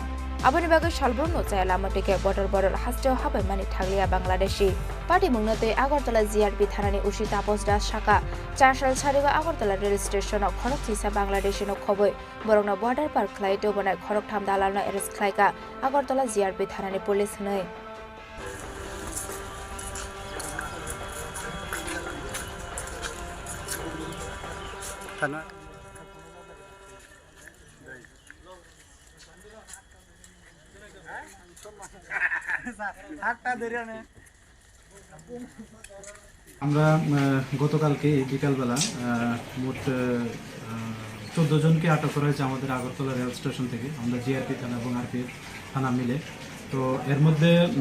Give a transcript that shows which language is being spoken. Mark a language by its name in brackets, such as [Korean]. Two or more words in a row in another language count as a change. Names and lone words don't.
[Kok Borok] Aboni bagai salbrungno Jailamati ke border hasteo habai mani thaglia Bangladeshi party mungnote Agartala GRP thanani ushi tapos das shaka 4 sal sariga Agartala [English] rail station [Kok Borok] of Khorokchisa Bangladeshi no khoboi borongno border par khlai to bonai Khoroktham dalalno arrest khlaika Agartala GRP thanani police nei [Bangla] thana আমরা গতকালকে বিকালবেলা মোট 14 জনকে আটক করা হয়েছে আমাদের আগরতলা রেল স্টেশন থেকে আমরা জিআরপি থানা এবং আরপি থানা মিলে তো এর মধ্যে